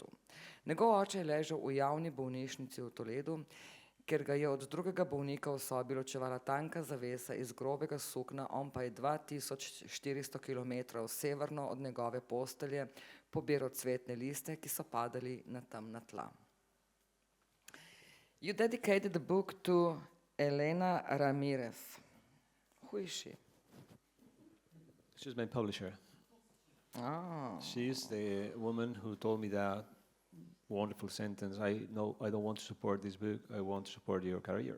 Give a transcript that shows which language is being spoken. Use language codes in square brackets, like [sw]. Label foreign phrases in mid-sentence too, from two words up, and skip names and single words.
[sl] Njegov oče je ležal v javni bolnišnici v Toledu, ker ga je od drugega bolnika v sobi ločevala tanka zavesa iz grobega sukna, on pa je 2400 kilometrov severno od njegove postelje pobiral cvetne liste, ki so padali na temna tla. [en] You dedicated the book to Elena Ramirez. Who is she? She's my publisher. Oh. She's the woman who told me that wonderful sentence, I don't want to support this book, I want to support your career.